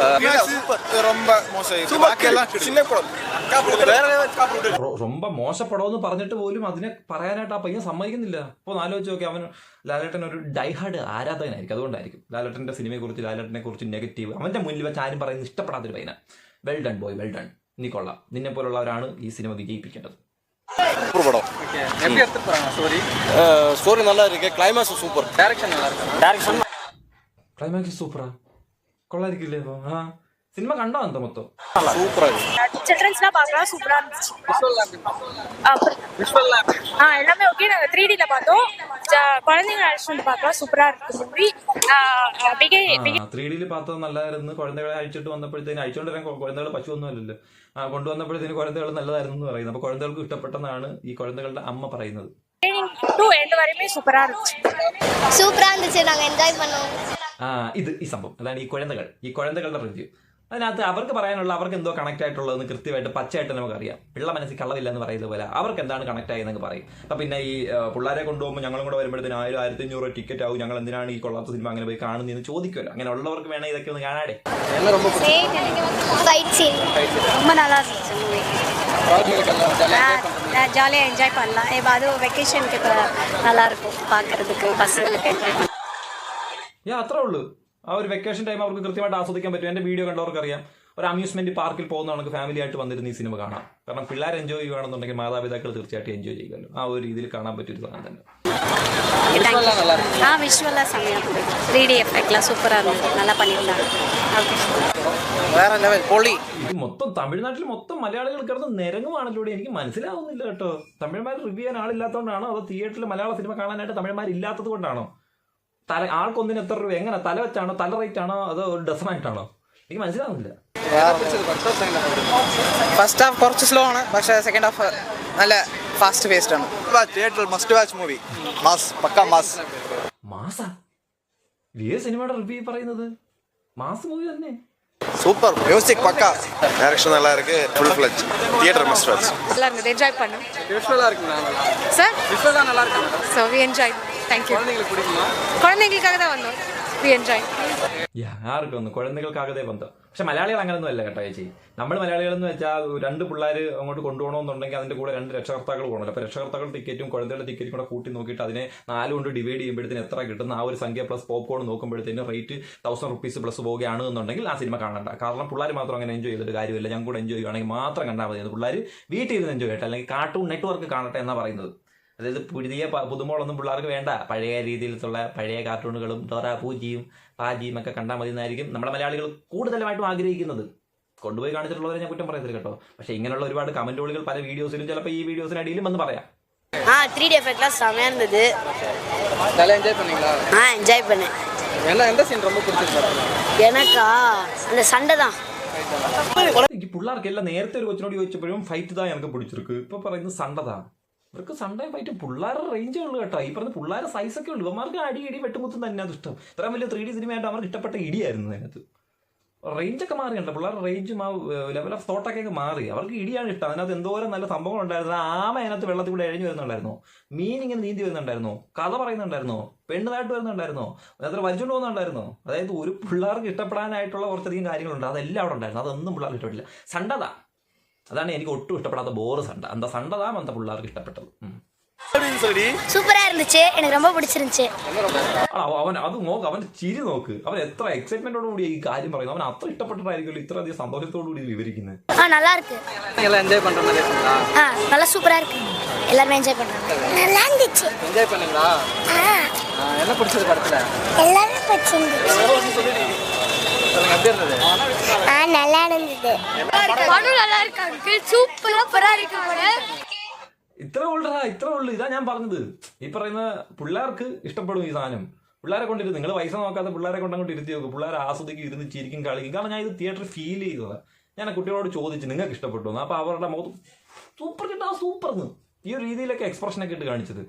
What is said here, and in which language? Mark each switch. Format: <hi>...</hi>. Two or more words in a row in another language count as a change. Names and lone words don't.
<ml>ரொம்ப മോശപ്പെടോന്ന് പറഞ്ഞിട്ട് പോലും അതിനെ പറയാനായിട്ട് ആ പയ്യൻ സമ്മതിക്കുന്നില്ല. അപ്പോൾ ആലോചിച്ച് നോക്കി, അവൻ ലാലേട്ടൻ ഒരു ഡൈഹാർഡ് ആരാധകനായിരിക്കും. അതുകൊണ്ടായിരിക്കും ലാലേട്ടന്റെ സിനിമയെ കുറിച്ച് ലാലേട്ടനെ കുറിച്ച് നെഗറ്റീവ് അവന്റെ മുന്നിൽ വെച്ച് ആരും പറയുന്നത് ഇഷ്ടപ്പെടാത്തൊരു പയ്യന.</ml> <en>well done boy, well done.</en> <ml>നീ കൊള്ളാം. നിന്നെ പോലുള്ളവരാണ് ഈ സിനിമ വിജയിപ്പിക്കേണ്ടത്.</ml> <ta>ஸ்டோரி நல்லா இருக்கு. கிளைமாக்ஸ் சூப்பர். டைரக்ஷன் நல்லா இருக்கு.</ta> <ml>ക്ലൈമാക്സ് സൂപ്പറാ, കൊള്ളായിരിക്കില്ലേ? സിനിമ കണ്ടോ? എന്താ മൊത്തം</ml> <ta>சூப்பரா சில்ட்ரன்ஸ்லாம் பார்க்கலாம், சூப்பரா இருந்துச்சு. எல்லாமே ஓகே. நாங்கள் 3Dல பார்த்தோம். குழந்தைங்க அழைச்சிட்டு பார்க்கலாம், சூப்பரா இருக்கு மூவி.</ta> <ml>3Dയിൽ பார்த்தത് നല്ലതായിരുന്നു. കുഴന്തകളെ അഴിച്ചിട്ട് വന്നപ്പോഴത്തേന് അഴിച്ചോണ്ട് വരാൻ കുഴന്തകൾ പശുവൊന്നും അല്ലല്ലോ. കൊണ്ടുവന്നപ്പോഴത്തേന് കുഴന്തകൾ നല്ലതായിരുന്നു എന്ന് പറയുന്നത്. അപ്പൊ കുഴന്തകൾക്ക് ഇഷ്ടപ്പെട്ടെന്നാണ് ഈ കുഴന്തകളുടെ അമ്മ പറയുന്നത്.</ml> <en>to end</en> <ta>வரையுமே சூப்பரா இருந்துச்சு. சூப்பரா இருந்துச்சு, நாங்க என்ஜாய் பண்ணோம்.</ta> <ml>ഈ സംഭവം അതാണ് ഈ കുഴന്തകളുടെ റിവ്യൂ. അതിനകത്ത് അവർക്ക് പറയാനുള്ള അവർക്ക് എന്തോ കണക്ട് ആയിട്ടുള്ളതെന്ന് കൃത്യമായിട്ട് പച്ചയായിട്ട് നമുക്കറിയാം. പിള്ള മനസ്സിൽ കള്ളവില്ല എന്ന് പറയുന്നത് പോലെ അവർക്ക് എന്താണ് കണക്ട് ആയെന്നൊക്കെ പറയും. അപ്പം പിന്നെ ഈ പിള്ളേരെ കൊണ്ടുപോകുമ്പോൾ ഞങ്ങളും കൂടെ വരുമ്പോഴത്തേന് 1000-1500 ടിക്കറ്റ് ആവും, ഞങ്ങൾ എന്തിനാണ് ഈ കൊള്ളാത്ത സിനിമ അങ്ങനെ പോയി കാണുന്നതെന്ന് ചോദിക്കുമല്ലോ. അങ്ങനെ ഉള്ളവർക്ക് വേണേൽ ഇതൊക്കെ ഒന്ന് കാണാടേ.</ml> <ta>ஃபைட் சீன் ரொம்ப நல்லா இருந்துச்சு மூவி. ஜாலியாக என்ஜாய் பண்ணலாம். இப்போ அதுவும் வெக்கேஷனுக்கு இப்போ நல்லா இருக்கும் பார்க்கறதுக்கு பசங்களுக்கு.</ta> <ml>അത്രേ ഉള്ളൂ. ആ ഒരു</ml> <en>vacation time</en> <ml>അവർക്ക് കൃത്യമായിട്ട് ആസ്വദിക്കാൻ പറ്റും. എൻ്റെ വീഡിയോ കണ്ടവർക്ക് അറിയാം, ഒരു അമ്യൂസ്മെന്റ് പാർക്കിൽ പോകുന്നവർക്ക് ഫാമിലി ആയിട്ട് വന്നിരുന്ന ഈ സിനിമ കാണാം. കാരണം പിള്ളേർ എൻജോയ് ചെയ്യുകയാണെന്നുണ്ടെങ്കിൽ മാതാപിതാക്കൾ തീർച്ചയായിട്ടും എൻജോയ് ചെയ്യുമല്ലോ. ആ ഒരു രീതിയിൽ കാണാൻ പറ്റിയൊരു സാധനം തന്നെ.</ml> <ta>விஷுவலாக செம்மையாக இருந்தது. 3D எஃபெக்ட்லாம் சூப்பராக இருந்தது, நல்லா பண்ணியிருந்தாங்க. ஓகே,</ta> <ml>വേറെ ലെവൽ പൊളി. ഇത് മൊത്തം തമിഴ്നാട്ടിൽ മൊത്തം മലയാളികൾ കിടന്ന് നിരങ്ങുവാണല്ലോ. എനിക്ക് മനസ്സിലാവുന്നില്ല കേട്ടോ. തമിഴന്മാർ റിവ്യൂ ചെയ്യാൻ ആളില്ലാത്തതുകൊണ്ടാണോ അതോ തിയേറ്ററിൽ മലയാള സിനിമ കാണാനായിട്ട് തമിഴന്മാർ ഇല്ലാത്തത് കൊണ്ടാണോ? ആൾക്കൊന്നിന് എത്ര രൂപ, എങ്ങനെ തല വെച്ചാണോ, തല റേറ്റ് ആണോ, അതോ ഡസനായിട്ടാണോ? എനിക്ക് മനസ്സിലാവുന്നില്ല.</ml> <en>first half</en> <ml>കുറച്ച് സ്ലോ ആണ്, പക്ഷേ</ml> <en>second half</en> <ml>നല്ല</ml> <en>fast paced</en> <ml>ആണ്. തിയേറ്ററിൽ</ml> <en>must watch movie.</en> <ml>മാസ്, പക്കാ മാസ്. മാസാ ഏത് സിനിമയുടെ റിവ്യൂ പറയുന്നത്?</ml> <en>mass movie</en> <ml>തന്നെ.</ml> <ta>சூப்பர் மியூசிக் பக்கா. டைரக்ஷன் நல்லா இருக்கு.</ta> <en>full fledge theatre must watch.</en> <ta>நல்லா இருந்தது, என்ஜாய் பண்ணோம் விஷுவலாக இருக்குங்களா? சார். விஷுவலாக நல்லா இருக்கு.</ta> <en>So we enjoy. Thank you.</en> <ta>குழந்தைங்களுக்கு பிடிக்குமா? குழந்தைங்களுக்காக தான் வந்தோம்.</ta> <en>we enjoy.</en> <ml>ആർക്കും ഒന്ന് കുഴந்தைകൾക്കാകതേ ബന്ധം. പക്ഷെ മലയാളികൾ അങ്ങനൊന്നും അല്ല കേട്ടോ ചേച്ചി. നമ്മൾ മലയാളികളെന്ന് വെച്ചാൽ 2 പിള്ളേർ അങ്ങോട്ട് കൊണ്ടുപോകണമെന്നുണ്ടെങ്കിൽ അതിൻ്റെ കൂടെ 2 രക്ഷകർത്താക്കൾ പോകണമല്ലോ. അപ്പോൾ രക്ഷകർത്താക്കൾ ടിക്കറ്റും കുഴந்தைകളുടെ ടിക്കറ്റും കൂടെ കൂട്ടി നോക്കിയിട്ട് അതിനെ 4 കൊണ്ട് ഡിവൈഡ് ചെയ്യുമ്പോഴത്തേന് എത്ര കിട്ടുന്ന ആ ഒരു സംഖ്യ</ml> <en>plus popcorn</en> <ml>നോക്കുമ്പോഴത്തേന് റേറ്റ് 1000</ml> <en>rupees plus</en> <ml>പോവുകയാണ് എന്നുണ്ടെങ്കിൽ ആ സിനിമ കാണണ്ട. കാരണം പിള്ളേർ മാത്രം അങ്ങനെ എൻജോയ് ചെയ്തിട്ട് കാര്യമില്ല. ഞങ്ങൾ കൂടെ എൻജോയ് ചെയ്യുകയാണെങ്കിൽ മാത്രം കണ്ടാൽ മതി. പിള്ളേർ വീട്ടിൽ ഇരുന്ന് എൻജോയ് ചെയ്യട്ടെ, അല്ലെങ്കിൽ കാർട്ടൂൺ നെറ്റ്വർക്ക് കാണട്ടെ എന്നാണ് പറയുന്നത്. അതായത് പുതിയ പുതുമോളൊന്നും പിള്ളേർക്ക് വേണ്ട. പഴയ രീതിയിലുള്ള പഴയ കാർട്ടൂണുകളും ഡോറ പൂജിയും പാജിയും ഒക്കെ കണ്ടാൽ മതി എന്നായിരിക്കും നമ്മുടെ മലയാളികൾ കൂടുതലായിട്ടും ആഗ്രഹിക്കുന്നത്. കൊണ്ടുപോയി കാണിച്ചിട്ടുള്ളവരെ ഞാൻ കുറ്റം പറയത്തില്ല കേട്ടോ. പക്ഷേ ഇങ്ങനെയുള്ള ഒരുപാട് കമന്റുകൾ പല വീഡിയോസിലും ചിലപ്പോൾ ഈ വീഡിയോസിനടിയിലും വന്ന് പറയാം.</ml> <ta>3D எஃபெக்ட்லாம் செம்மையாக இருந்தது. நல்லா என்ஜாய் பண்ணீங்களா? என்ஜாய் பண்ணேன். எந்த சீன் ரொம்ப பிடிச்சிருக்கு? எனக்கா அந்த சண்டை தான்.</ta> <ml>എനിക്ക് പിള്ളേർക്കെല്ലാം നേരത്തെ ഒരു കൊച്ചിനോട് ചോദിച്ചപ്പോഴും</ml> <ta>ஃபைட் தா எனக்கு பிடிச்சிருக்கு.</ta> <ml>ഇപ്പൊ പറയുന്നത് സണ്ടതാ. ഇവർക്ക് സൺഡേ ഫൈറ്റ് പിള്ളേരുടെ റേഞ്ചേ ഉള്ളൂ കേട്ടോ. ഈ പറഞ്ഞ പിള്ളേരുടെ സൈസൊക്കെ ഉള്ളൂ. ഇവന്മാർക്ക് അടി വെട്ടുമുത്തും തന്നെ അത് ഇഷ്ടം. ഇത്രയും വലിയ 3D സിനിമയായിട്ട് അവർക്ക് ഇഷ്ടപ്പെട്ട ഇടിയായിരുന്നു. അതിനകത്ത് റേഞ്ചൊക്കെ മാറി കണ്ടോ. പിള്ളേരുടെ റേഞ്ചും ആ</ml> <en>level of thought</en> <ml>മാറി. അവർക്ക് ഇടിയാണ് ഇഷ്ടം. അതിനകത്ത് എന്തോരം നല്ല സംഭവങ്ങൾ ഉണ്ടായിരുന്നു. ആമ അതിനകത്ത് വെള്ളത്തിൽ കൂടെ എഴഞ്ഞു വരുന്നുണ്ടായിരുന്നോ, മീൻ ഇങ്ങനെ നീന്തി വരുന്നുണ്ടായിരുന്നോ, കഥ പറയുന്നുണ്ടായിരുന്നോ, പെണ്ണുതായിട്ട് വരുന്നുണ്ടായിരുന്നോ, അതിനകത്ത് വലിച്ചുകൊണ്ട് പോകുന്നുണ്ടായിരുന്നോ. അതായത് ഒരു പിള്ളേർക്ക് ഇഷ്ടപ്പെടാനായിട്ടുള്ള കുറച്ചധികം കാര്യങ്ങളുണ്ട്. അതെല്ലാം അവിടെ ഉണ്ടായിരുന്നു. അതൊന്നും പിള്ളേർക്ക് ഇഷ്ടപ്പെട്ടില്ല. സണ്ടതാ അതാണ് എനിക്ക് ഒട്ടും ഇഷ്ടപ്പെടാത്ത ബോറ് സണ്ട. എന്താ</ml> <ta>சண்டதா அந்த</ta> <ml>പിള്ളേർക്ക് ഇഷ്ടപ്പെട്ടത്.</ml> <ta>சூப்பரா இருந்துச்சு, எனக்கு ரொம்ப பிடிச்சிருந்துச்சு.</ta> <ml>അവൻ അത് നോക്ക്, അവൻ ചിരി നോക്ക്. അവൻ എത്ര എക്സൈറ്റ്മെന്റോട് കൂടി ഈ കാര്യം പറയുന്നു. അവൻ അത്ര ഇഷ്ടപ്പെട്ടിട്ടായിരിക്കും ഇത്ര അധികം സന്തോഷത്തോടു കൂടി വിവരിക്കുന്നത്.</ml> <ta>நல்லா இருக்கு. என்ஜாய் பண்ற மாதிரி இருக்குங்களா? நல்லா சூப்பரா இருக்கு. எல்லாரும் என்ஜாய் பண்றாங்க. நல்லா இருந்துச்சு. என்ஜாய் பண்ணீங்களா? என்ன பிடிச்சது படத்துல? எல்லாரும் பிடிச்சிருந்துச்சு. எப்படி இருந்தது? நல்லா இருந்தது. படம் நல்லா இருக்கு. சூப்பரா இருக்கு படம்.</ta> <ml>ഇത്ര ഉള്ളു. ഇതാ ഞാൻ പറഞ്ഞത്. ഈ പറയുന്ന പിള്ളേർക്ക് ഇഷ്ടപ്പെടും ഈ സാധനം. പിള്ളേരെ കൊണ്ടിരുന്ന് നിങ്ങൾ പൈസ നോക്കാതെ പിള്ളേരെ കൊണ്ട് അങ്ങോട്ട് ഇരുത്തി നോക്കും. പിള്ളേരെ ആസ്വദിക്കും, ഇരുന്ന് ചിരിക്കും, കളിക്കും. കാരണം ഞാൻ ഇത് തിയേറ്ററിൽ ഫീൽ ചെയ്തതാണ്. ഞാൻ കുട്ടികളോട് ചോദിച്ചു നിങ്ങൾക്ക് ഇഷ്ടപ്പെട്ടു. അപ്പോൾ അവരുടെ മുഖത്ത് സൂപ്പർ കിട്ടാ സൂപ്പർന്ന് ഈ ഒരു രീതിയിലൊക്കെ എക്സ്പ്രഷനൊക്കെ ഇട്ട് കാണിച്ചത്.</ml>